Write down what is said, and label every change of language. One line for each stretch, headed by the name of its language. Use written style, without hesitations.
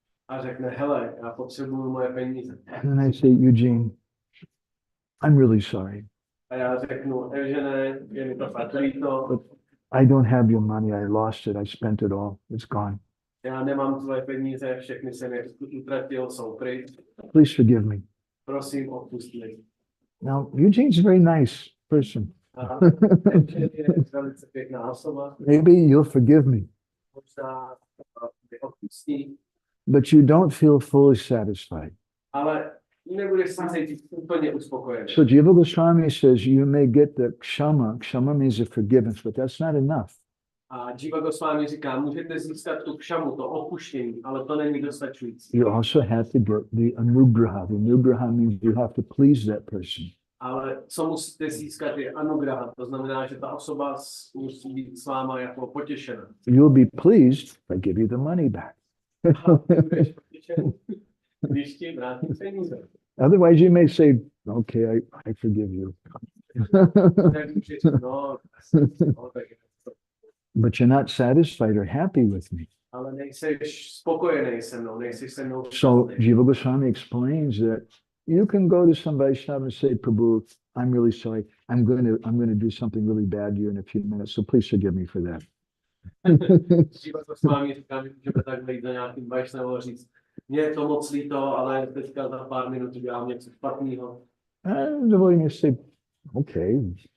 Czech: a řekne, hele, já potřebuju moje peníze.
English: And I say, Eugene, I'm really sorry.
Czech: A já řeknu, Evžene, je mi to fakt líto,
English: I don't have your money. I lost it. I spent it all. It's gone.
Czech: já nemám tvoje peníze, všechny jsem je utratil, jsou pryč.
English: Please forgive me.
Czech: Prosím, odpust mi.
English: Now, Eugene's a very nice person.
Czech: A Evžen je velice pěkná osoba,
English: Maybe you'll forgive me,
Czech: možná mě odpustí,
English: but you don't feel fully satisfied.
Czech: ale nebudeš se cítit úplně uspokojený.
English: So Jiva Goswami says you may get the kshama. Kshama means a forgiveness, but that's not enough.
Czech: A Jiva Goswami říká, můžete získat tu kšamu, to odpuštění, ale to není dostačující.
English: You also have to get the anugraha. The anugraha means you have to please that person.
Czech: Ale co musíte získat je anugraha, to znamená, že ta osoba musí být s váma jako potěšena.
English: You'll be pleased if I give you the money back.
Czech: Budeš potěšen, když ti vrátí peníze.
English: Otherwise, you may say, okay, I forgive you.
Czech: Tak můžeš, no, tak
English: But you're not satisfied or happy with me.
Czech: ale nejseš spokojený se mnou, nejseš se mnou
English: So
Czech: šťastný.
English: Jiva Goswami explains that you can go to some Vaishnava and say, Prabhu, I'm really sorry. I'm going to do something really bad to you in a few minutes. So please forgive me for that.
Czech: Jiva Goswami říká, že můžeme takhle jít za nějakým Vaishnavou a říct, mně je to moc líto, ale teďka za pár minut udělám něco špatného.
English: And the devotee may say, okay.